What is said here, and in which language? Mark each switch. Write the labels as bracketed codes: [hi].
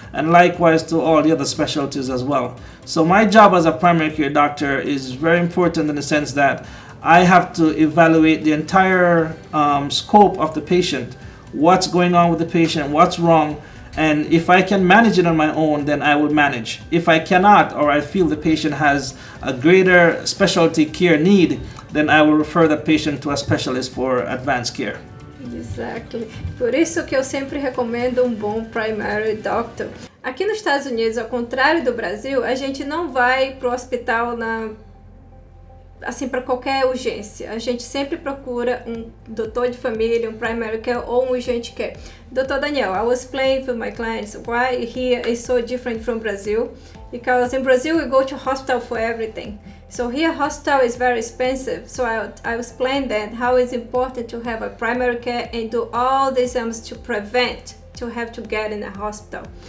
[en] And likewise to all the other specialties as well. So my job as a primary care doctor is very important in the sense that I have to evaluate the entire scope of the patient, what's going on with the patient, what's wrong, and if I can manage it on my own, then I will manage. If I cannot, or I feel the patient has a greater specialty care need, then I will refer the patient to a specialist for advanced care. Exactly. [pt] Por isso que eu sempre recomendo um bom primary doctor. Aqui nos Estados Unidos, ao contrário do Brasil, a gente não vai pro hospital assim, para qualquer urgência. A gente sempre procura um doutor de família, um primary care ou um urgente care. [en] Dr. Daniel, I was explaining to my clients why here is so different from Brazil, because in Brazil we go to hospital for everything. So here hospital is very expensive. So I explained that how it's important to have a primary care and do all the exams to prevent to have to get in a hospital.